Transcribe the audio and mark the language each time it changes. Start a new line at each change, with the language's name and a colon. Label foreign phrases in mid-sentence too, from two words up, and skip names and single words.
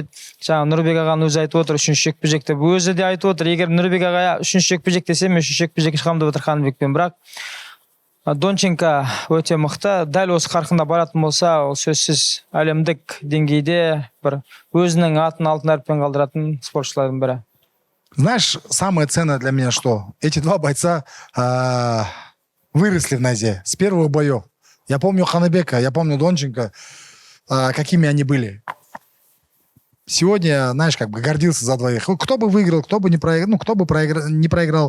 Kazakh: Жаңа Нұрбек ағаның өзі айтып отыр, үшінші жекпе-жекті. Өзі де айтып отыр, егер Нұрбек ағаға үшінші жекпе-жек десе, мен үшінші жекпе-жекке шығамын деп отыр Ханыбекпен. Бірақ Донченко өте мықты. Дәл осы қарқында баратын болса, ол сөзсіз әлемдік деңгейде бір өзінің атын алтын әріппен қалдыратын спортшылардың бірі.
Russian: Знаешь, самое ценное для меня что? Эти два бойца выросли в нозе с первых боев. Я помню Ханыбека, я помню Донченко, какими они были. Сегодня, знаешь, как бы гордился за двоих. Кто бы выиграл, кто бы не проиграл.